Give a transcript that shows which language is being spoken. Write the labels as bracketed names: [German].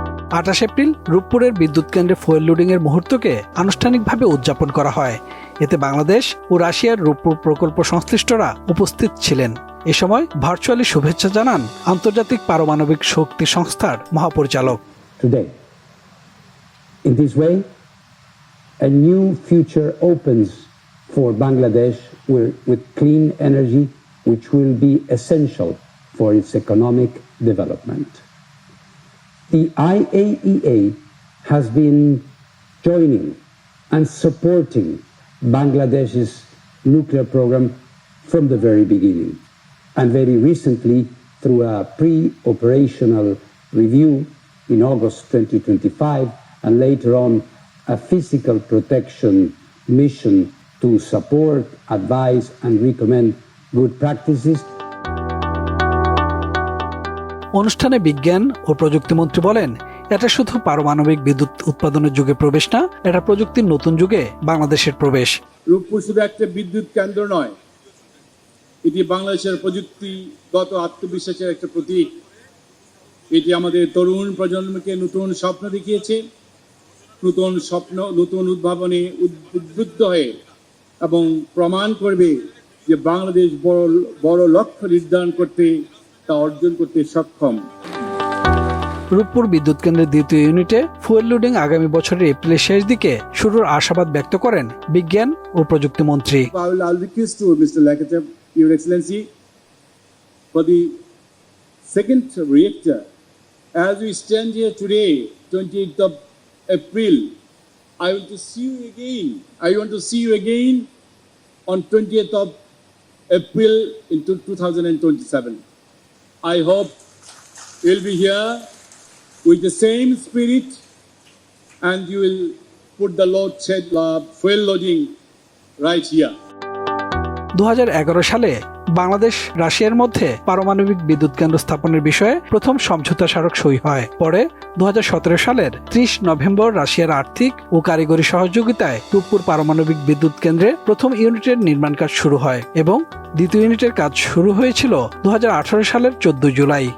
[Bangla] 28 April রূপপুরের বিদ্যুৎ কেন্দ্রে fuel loading এর মুহূর্তকে আনুষ্ঠানিকভাবে উদযাপন করা হয়। এতে বাংলাদেশ ও রাশিয়ার রূপপুর প্রকল্প সংশ্লিষ্টরা উপস্থিত ছিলেন। এ সময় ভার্চুয়ালি শুভেচ্ছা জানান আন্তর্জাতিক পারমাণবিক শক্তি সংস্থার মহাপরিচালক। [English] Today, in this way, a new future opens for Bangladesh with clean energy, which will be essential for its economic development. The IAEA has been joining and supporting Bangladesh's nuclear program from the very beginning, and very recently through a pre-operational review in August 2025, and later on a physical protection mission to support, advise and recommend good practices. [Bangla] অনুষ্ঠানে বিজ্ঞান ও প্রযুক্তি মন্ত্রী বলেন, এটা শুধু পারমাণবিক বিদ্যুৎ উৎপাদনের যুগে প্রবেশ না, এটা প্রযুক্তির নতুন যুগে বাংলাদেশের প্রবেশ। রূপপুর শুধু একটা বিদ্যুৎ কেন্দ্র নয়, এটি বাংলাদেশের প্রযুক্তিগত আত্মবিশ্বাসের একটা প্রতীক। এটি আমাদের তরুণ প্রজন্মকে নতুন স্বপ্ন দেখিয়েছে, নতুন স্বপ্ন, নতুন উদ্ভাবনে উদ্বুদ্ধ হয়ে এবং প্রমাণ করবে যে বাংলাদেশ বড় লক্ষ্য নির্ধারণ করতে, তা অর্জন করতে সক্ষম। রূপপুর বিদ্যুৎ কেন্দ্রের 2য় ইউনিটে ফুয়েল লোডিং আগামী বছরের এপ্রিলের শেষ দিকে শুরুর আশাবাদ ব্যক্ত করেন বিজ্ঞান ও প্রযুক্তি মন্ত্রী। [English] I'll request to Mr. Lakachev, Your Excellency, for the second reactor. As we stand here today, 28th of April, I want to see you again. I want to see you again on 20th of April in 2027. I hope you'll be here with the same spirit, and you will put the load shed fuel loading right here. [Bangla] 2011 সালে বাংলাদেশ রাশিয়ার মধ্যে পারমাণবিক বিদ্যুৎ কেন্দ্র স্থাপনের বিষয়ে প্রথম সমঝোতা স্মারক সই হয়। পরে 2017 সালের 30 নভেম্বর রাশিয়ার আর্থিক ও কারিগরি সহযোগিতায় রূপপুর পারমাণবিক বিদ্যুৎ কেন্দ্রে প্রথম ইউনিটের নির্মাণ কাজ শুরু হয় এবং 2য় ইউনিটের কাজ শুরু হয়েছিল 2018 সালের 14 জুলাই।